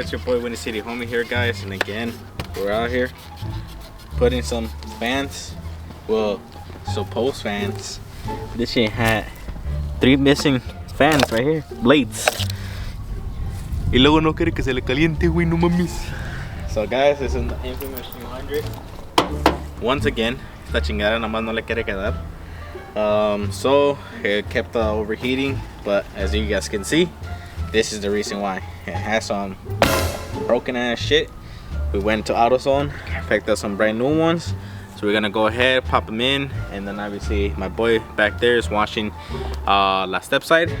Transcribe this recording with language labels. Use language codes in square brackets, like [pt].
[en] It's your boy Windy City Homie here, guys. And again, we're out here putting some fans, well, supposed fans. This shit had 3 missing fans right here, blades. [es] Y luego no quiere que se le caliente, güey, no mames. [en] So guys, this is the infamous 200. Once again, [es] esta chingada nomás no le quiere quedar. [en] So it kept overheating, but as you guys can see, this is the reason why. It has some broken ass shit. We went to AutoZone, picked up some brand new ones. So we're gonna go ahead, pop them in, and then obviously my boy back there is watching La Step Side.